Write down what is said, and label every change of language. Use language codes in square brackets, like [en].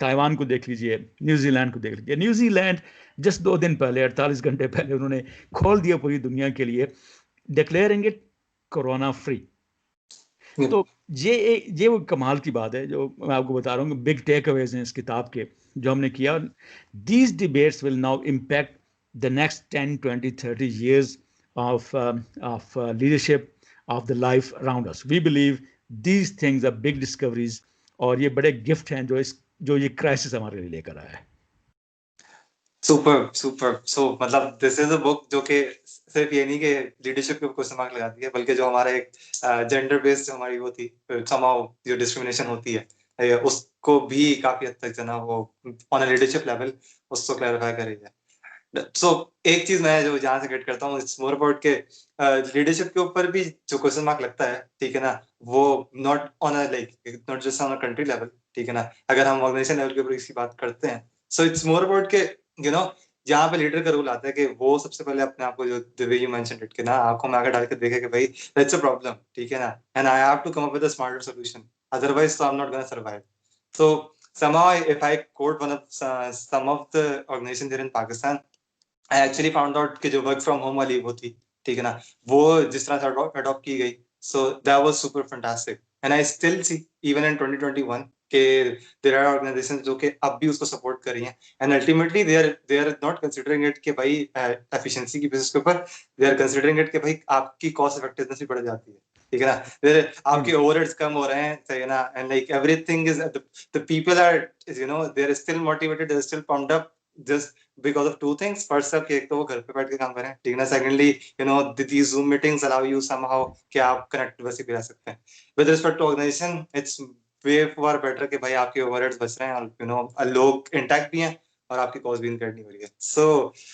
[ur] Taiwan کو دیکھ لیجئے, نیوزی لینڈ کو دیکھ لیجئے. نیوزی لینڈ جسٹ 2 دن پہلے, 48 گھنٹے پہلے انہوں نے کھول دیا پوری دنیا کے لیے, [en] Declaring it corona free. [ur] تو یہ وہ کمال کی بات ہے جو میں آپ کو بتا رہا ہوں. بگ ٹیک اویز ہیں اس کتاب کے جو ہم نے کیا. [en] These debates will now impact the next 10, 20, 30 years of leadership of the life around us. We believe these things are big discoveries [ur] اور یہ بڑے گفٹ ہیں جو یہ کرائسس ہمارے لیے لے کر آیا ہے. سپر سو مطلب [en] this is a book [ur] جو کہ صرف یہ نہیں کہ لیڈرشپ کے اوپر کوئی مارک لگاتی ہے, بلکہ جو ہمارا ایک جینڈر بیسڈ جو ہماری وہ تھی سمہاؤ جو ڈسکریمنیشن ہوتی ہے اس کو بھی کافی حد تک جو نا وہ آن اے لیڈرشپ لیول اس کو کلیریفائی کرے گا. سو ایک چیز میں جو جہاں سے گیٹ کرتا ہوں, اٹس مور اباؤٹ کہ لیڈرشپ کے اوپر بھی جو کوشچن مارک لگتا ہے, ٹھیک ہے نا, وہ not on a like not just on a country level, ٹھیک ہے نا, اگر ہم آرگنائزیشن لیول کے اوپر اس کی بات کرتے ہیں. سو اٹس مور اباؤٹ کہ یو نو جہاں پہ لیڈر کا رول آتا ہے کہ وہ سب سے پہلے اپنے آپ کو جو [en] the way you mentioned it [ur] کہ نا آنکھوں میں آگے ڈال کے دیکھے کہ بھائی [en] that's a problem, [ur] ٹھیک ہے نا, [en] and I have to come up with a smarter solution, otherwise so I'm not going to survive. So somehow if I quote one of some of the organizations here in Pakistan, I actually found out [ur] کہ جو work from home والی وہ تھی, ٹھیک ہے نا, وہ جس طرح سے اڈاپٹ کی گئی, [en] so that was super fantastic. And I still see even in 2021 کہ there are organizations [ur] جو کہ اب بھی اس کو سپورٹ کر رہی ہیں, [en] and ultimately they are not considering it کہ بھائی efficiency کی بیسس کے اوپر, they are considering it کہ بھائی آپ کی cost effectiveness بھی بڑھ جاتی ہے, ٹھیک ہے نا, [ur] آپ کے اوور ہیڈس کم ہو رہے ہیں, [en] صحیح ہے نا, and like everything is the people are you know they are still motivated, they are still pumped up just because of 2 things. [ur] First up کہ ایک تو وہ گھر پہ بیٹھ کے کام کریں, ٹھیک ہے نا, [en] secondly you know these Zoom meetings allow you somehow [ur] کہ آپ کنیکٹ ویسے بھی رہ سکتے ہیں. [en] With respect to organization it's way far better [ur] کہ بھائی آپ کے اوور ہیڈس بچ رہے ہیں اور you know لوگ انٹیکٹ بھی ہیں اور آپ کی کاز بھی انکر نہیں ہو رہی ہے. سو